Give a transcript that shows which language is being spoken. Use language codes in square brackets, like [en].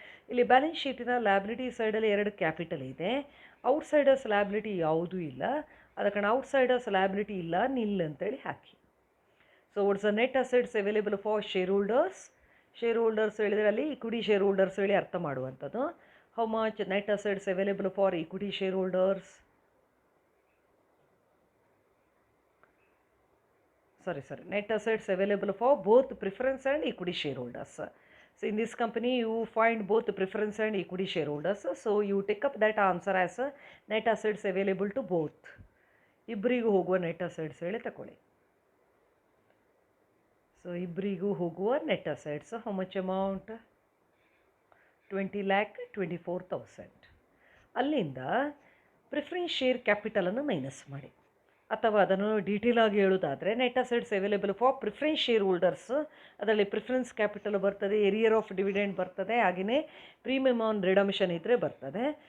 [kn] ಇಲ್ಲಿ balance ಶೀಟಿನ liability ಸೈಡಲ್ಲಿ 2 capital ಇದೆ, ಔಟ್ಸೈಡರ್ಸ್ ಲಯಬಿಲಿಟಿ ಯಾವುದೂ ಇಲ್ಲ, ಅದ ಕಾರಣ ಔಟ್ಸೈಡರ್ಸ್ ಲಯಬಿಲಿಟಿ ಇಲ್ಲ, ನಿಲ್ ಅಂತೇಳಿ ಹಾಕಿ. [en] So what's the net assets available for shareholders. [kn] Share holders ಹೇಳಿದರೆ ಅಲ್ಲಿ ಇಕ್ವಿಟಿ ಶೇರ್ ಹೋಲ್ಡರ್ಸ್ ಹೇಳಿ ಅರ್ಥ ಮಾಡುವಂಥದ್ದು. [en] How much net assets available for equity shareholders? net assets available for both preference and equity shareholders. So in this company you find both preference and equity shareholders, so you take up that answer as net assets available to both. [kn] ಇಬ್ಬರಿಗೂ ಹೋಗುವ net assets ಹೇಳಿ ತಗೊಳ್ಳಿ. So ಇಬ್ಬರಿಗೂ ಹೋಗುವ net assets [en] How much amount? [kn] 20,24,000. ಅಲ್ಲಿಂದ preference share ಕ್ಯಾಪಿಟಲನ್ನು minus ಮಾಡಿ, ಅಥವಾ ಅದನ್ನು ಡೀಟೇಲ್ ಆಗಿ ಹೇಳೋದಾದರೆ net assets available for preference share holders, ಅದರಲ್ಲಿ ಪ್ರಿಫರೆನ್ಸ್ ಕ್ಯಾಪಿಟಲ್ ಬರ್ತದೆ, ಏರಿಯರ್ ಆಫ್ ಡಿವಿಡೆಂಡ್ ಬರ್ತದೆ, ಹಾಗೆಯೇ ಪ್ರೀಮಿಯಮ್ ಆನ್ ರಿಡಮ್ಷನ್ ಇದ್ದರೆ ಬರ್ತದೆ.